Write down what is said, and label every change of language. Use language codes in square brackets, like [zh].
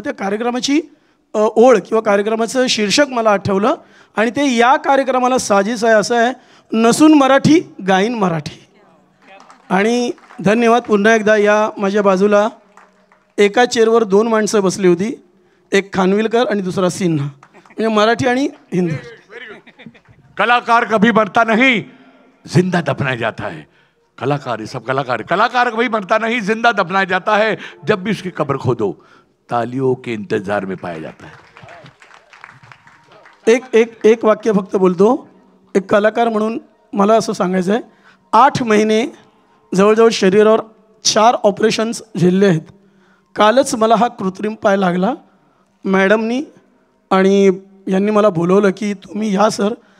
[mr] त्या कार्यक्रमाची ओळ किंवा कार्यक्रमाचं शीर्षक मला आठवलं, आणि ते या कार्यक्रमाला साजेस आहे, असं आहे, नसून मराठी गाईन मराठी। आणि धन्यवाद पुन्हा एकदा। या माझ्या बाजूला एका चेअरवर 2 माणसं बसली होती, एक खानविलकर आणि दुसरा सिन्हा, म्हणजे मराठी आणि हिंदी। [hi] कलाकार कभी मरता नहीं, जिंदा दफनाया जाता है। कलाकार, ये सब कलाकार कभी मरता नहीं, जिंदा दफनाया जाता है। जब भी उसकी कब्र खोदो, तालियों के इंतजार में पाया जाता है। [mr] एक वाक्य फक्त बोलतो, एक कलाकार म्हणून मला असं सांगायचं आहे, 8 महिने जवळजवळ शरीरावर 4 ऑपरेशन्स झेलले आहेत. कालच मला हा कृत्रिम पाय लागला. मॅडमनी आणि यांनी मला बोलवलं की तुम्ही या सर.